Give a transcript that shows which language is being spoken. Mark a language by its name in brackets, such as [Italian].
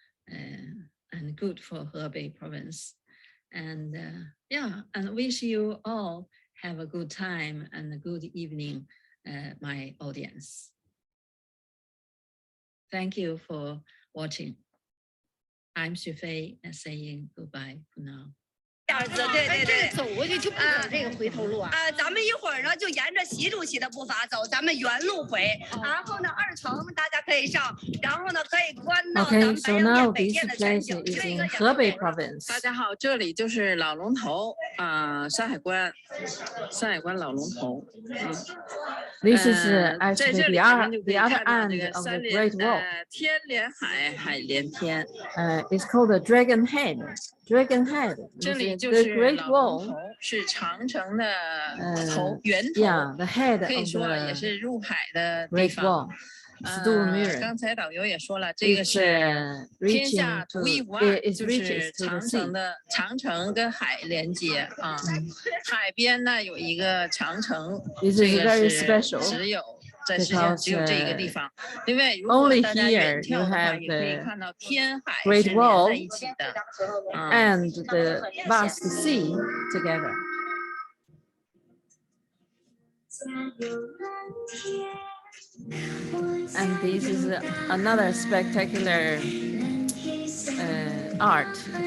[English] And good for Hebei province. And and wish you all have a good time and a good evening, my audience. Thank you for watching. I'm Xufei saying goodbye for now. [Chinese] 对，走过去就不走这个回头路啊！咱们一会儿呢就沿着习主席的步伐走，咱们原路回。然后呢，2层大家可以上，然后呢可以观到咱们白洋淀北店的全景。这个 [English] Hebei province. [Chinese] 大家好，这里就是老龙头山海关老龙头。 [English] This is actually the other end of the Great Wall. [Chinese] 天连海，海连天。 [English] It's called the Dragon Head. Dragon Head. [Chinese] 这里就是老龙头，是长城的头源头。 [English] Yeah, the head [Chinese] 可以说也是入海的地方。刚才导游也说了，这个是天下独一无二，就是长城跟海连接啊。海边呢有一个长城，这个是只有在世界上只有这个地方。另外，如果大家远眺的话，也可以看到天海是连在一起的 [English] and the vast sea together. And this is another spectacular art.